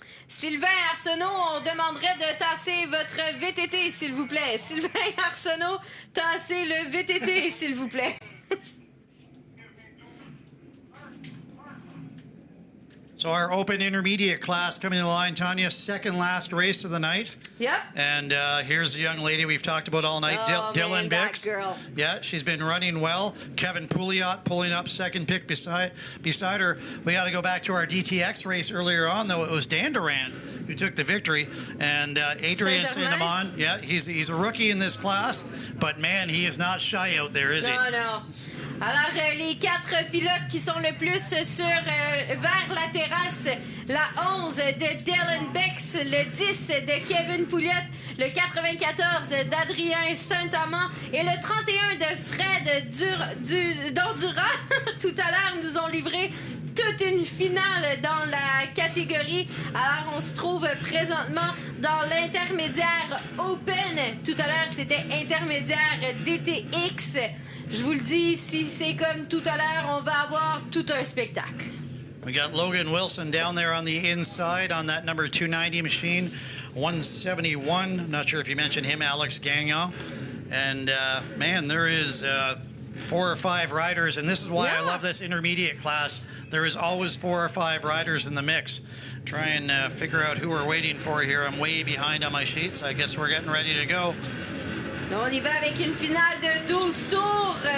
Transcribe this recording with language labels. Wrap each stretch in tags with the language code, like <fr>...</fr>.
<fr>Sylvain Arsenault, on demanderait de tasser votre VTT, s'il vous plaît. Sylvain Arsenault, tassez le VTT, s'il vous plaît.</fr> <en>So our open intermediate class coming to the line, Tanya, second last race of the night. Yep. And here's the young lady we've talked about all night, Dylan Bix. That girl. Yeah, she's been running well. Kevin Pouliot pulling up second pick beside her. We got to go back to our DTX race earlier on, though. It was Dan Durand who took the victory. And Adrian Saint-Amand, yeah, he's a rookie in this class. But, man, he is not shy out there, is he? No.</en> <fr>Alors, les 4 pilotes qui sont le plus vers la terrasse, la 11 de Dylan Bix, le 10 de Kevin Pouliot, le 94 d'Adrien Saint-Amand et le 31 de Fred Dondurant, tout à l'heure, nous ont livré toute une finale dans la catégorie. Alors, on se trouve présentement dans l'intermédiaire Open. Tout à l'heure, c'était intermédiaire DTX. Je vous le dis, si c'est comme tout à l'heure, on va avoir tout un spectacle.</fr> <en>We got Logan Wilson down there on the inside on that number 290 machine, 171. I'm not sure if you mentioned him, Alex Gagnon. And, man, there is 4 or 5 riders, and this is why I love this intermediate class. There is always 4 or 5 riders in the mix. Try and figure out who we're waiting for here. I'm way behind on my sheets. I guess we're getting ready to go.</en> <fr>On y va avec une finale de 12 tours.</fr>